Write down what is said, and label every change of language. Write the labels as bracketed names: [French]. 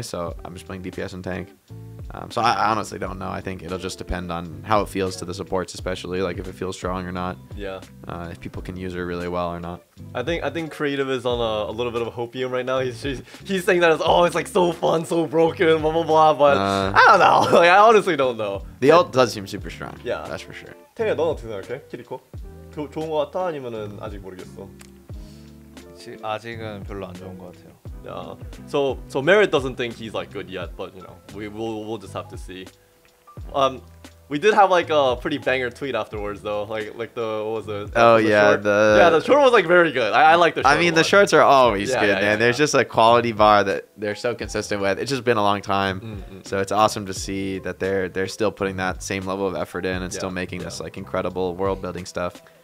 [English] So I'm just playing DPS and tank. So I honestly don't know. I think it'll just depend on how it feels to the supports, especially like if it feels strong or not. Yeah. If people can use her really well or not. I think creative is on a little bit of a hopium right now. He's saying that it's like so fun, so broken, blah blah blah. But I don't know. Like I honestly don't know. The ult does seem super strong. Yeah, that's for sure. [Korean] 태야, 너는 어떻게 생각해? 키리코? 좋은 거 같아? 아니면은 아직 모르겠어? 아직은 별로 안 좋은 것 같아요. [English] Yeah. So Merritt doesn't think he's like good yet, but you know, we'll just have to see. We did have like a pretty banger tweet afterwards though, like the what was it? Oh the yeah, short? The short was like very good. I like the short. I mean, the shorts are always good, man. Yeah, There's just a quality bar that they're so consistent with. It's just been a long time, so it's awesome to see that they're still putting that same level of effort in and still making this like incredible world building stuff.